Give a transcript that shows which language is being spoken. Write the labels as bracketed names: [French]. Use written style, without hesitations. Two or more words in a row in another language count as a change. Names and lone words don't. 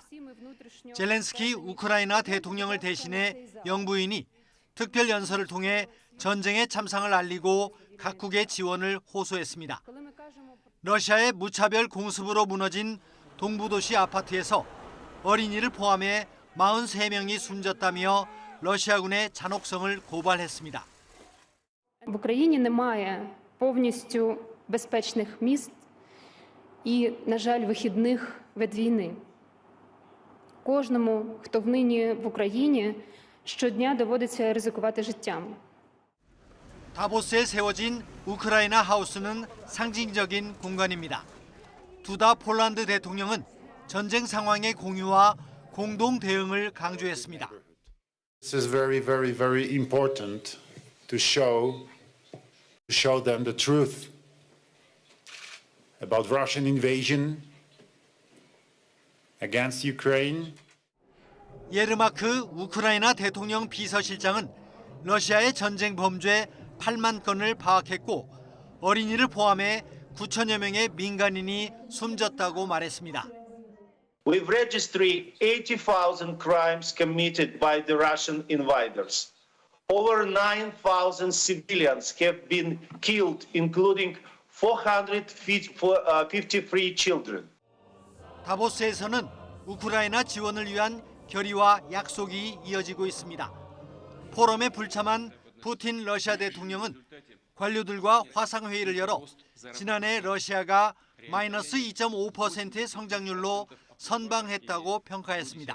[Korean] 젤렌스키 우크라이나 대통령을 대신해 영부인이 특별연설을 통해 전쟁의 참상을 알리고 각국의 지원을 호소했습니다. 러시아의 무차별 공습으로 무너진 동부도시 아파트에서 어린이를 포함해 43명이 숨졌다며 러시아군의 잔혹성을 고발했습니다. [Ukrainian] В Україні немає повністю безпечних міст і, на жаль, вихідних від війни. Кожному, хто нині в Україні, щодня доводиться ризикувати життям. [Korean] 다보스에 세워진 우크라이나 하우스는 상징적인 공간입니다. 두다 폴란드 대통령은 전쟁 상황의 공유와 공동 대응을 강조했습니다. [English] This is very important to show them the truth about Russian invasion against Ukraine. [Korean] 예르마크 우크라이나 대통령 비서실장은 러시아의 전쟁 범죄 8만 건을 파악했고 어린이를 포함해 9천여 명의 민간인이 숨졌다고 말했습니다. [English] We've registered 80,000 crimes committed by the Russian invaders. Over 9,000 civilians have been killed, including 453 children. [Korean] 다보스에서는 우크라이나 지원을 위한 결의와 약속이 이어지고 있습니다. 포럼에 불참한 푸틴 러시아 대통령은 관료들과 화상회의를 열어 지난해 러시아가 마이너스 2.5%의 성장률로 선방했다고 평가했습니다.